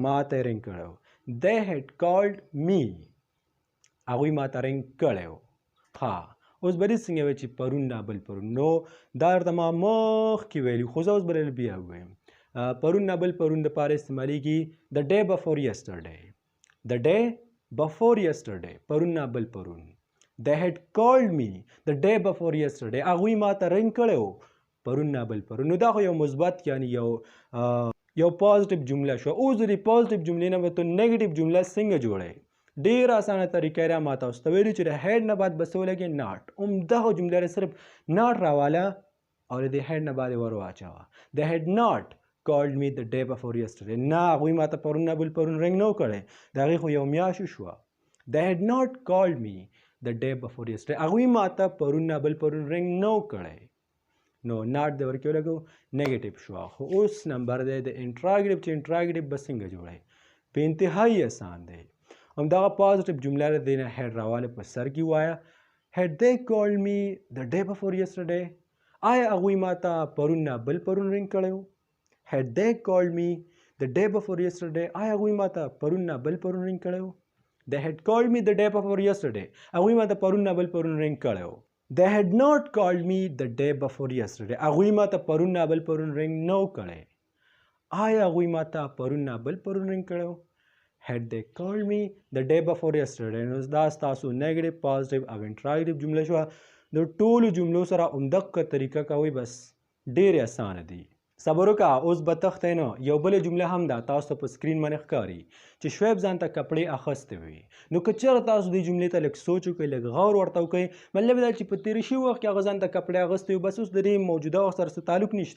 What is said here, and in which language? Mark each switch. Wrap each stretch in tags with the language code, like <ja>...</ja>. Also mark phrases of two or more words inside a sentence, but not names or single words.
<ps>ما ته رنګ کړی.</ps> <en>they had called me.</en> <ps>هغوی ما ته رنګ کړی و. ها اوس به دې څنګه وایي چې پرون نابل پرون. نو دا درته ما مخکې ویلي خو زه اوس به بیا ووایم. پرون نابل پرون دپاره استعمالیږي</ps> <en>the day before yesterday. the day before yesterday.</en> <ps>پرون نابل پرون.</ps> <en>They had called me the day before yesterday.</en> <ps>هغوی ما ته رنګ کړی و پرون نابل پرون. نو دا خو یو مثبت یعنی یو پازیټیو جمله شوه. اوس د دې پازیټیو جملې نه به ته نیګیټیو جمله څنګه جوړوې؟ ډېره اسانه طریقه ده. ما تاسو ته ویلي چې د هیډ نه بعد به څه ولګې؟ ناټ. همدغه جمله صرف ناټ راواله او د دې هیډ نه بعد یې ور واچوه.</ps> <en>They had not called me the day before yesterday.</en> <ps>نه هغوی ما ته پرون نه بل پرون رنګ نه کړی د هغې خو یو میاشت شوه.</ps> <en>They had not called me the day before yesterday.</en> <ps>هغوی ما ته پرون نه بل پرون رنګ نه کړی. نو ناټ د ورکې ولګو نیګیټیو شوه. خو اوس نمبر دی د انټراګیټیو چې انټراګیټیو به څنګه جوړی په انتهایی اسان دی. همدغه پازیټیو جمله د دې نه هیډ راواله په سر کې وایه</ps> <en>had they called me the day before yesterday.</en> <ps>آیا هغوی ما ته پرون نه بل پرون رنګ کړی و.</ps> <en>had they called me the day before yesterday.</en> <ps>آیا هغوی ما ته پرون نه بل پرون رنګ کړی و.</ps> <en>they had called me the day before yesterday.</en> <ps>هغوی ما ته پرون نه بل پرون رنګ کړی و.</ps> <en>they had not called me the day before yesterday.</en> <ps>هغوی ما ته پرون نه بل پرون رنګ نه کړی. آیا هغوی ما ته پرون نه بل پرون رنګ کړی و.</ps> <en>had they called me the day before yesterday.</en> <ps>نو دا ستاسو نیګیټیو پازیټیو او انټراګیټیو جمله شوه. د ټولو جملو سره همدغه طریقه کوئ بس ډېرې اسانه دي. صبر وکړه اوس به تښتئ نه. یو بله جمله هم ده تاسو ته په سکرین باندې ښکاري چې شعیب ځان ته کپړې اخیستې وي. نو که چېرته تاسو دې جملې ته لږ سوچ وکړئ لږ غور ورته وکړئ مطلب دا چې په تېره شوي وخت کې هغه ځان ته کپړې اخیستې وي بس اوس د دې موجوده وخت سره څه تعلق نشته.</ps>